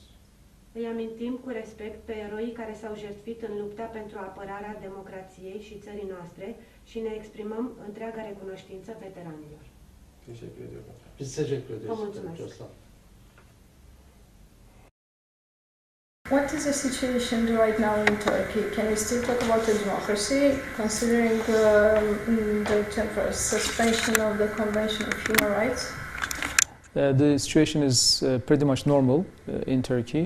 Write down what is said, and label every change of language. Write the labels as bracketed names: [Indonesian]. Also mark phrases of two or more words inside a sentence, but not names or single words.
[Romanian] Îi amintim cu respect pe eroii care s-au jertfit în lupta pentru apărarea democrației și țării noastre și ne exprimăm întreaga recunoștință veteranilor. [Turkish] Teşekkür ediyorum. Biz teşekkür ederiz. [Romanian] Vă mulțumesc. [Turkish] Çok sağ olun. [English] What is the situation right now in Turkey? Can we still talk about a democracy, considering the suspension of the Convention of Human Rights? The situation is pretty much normal in Turkey.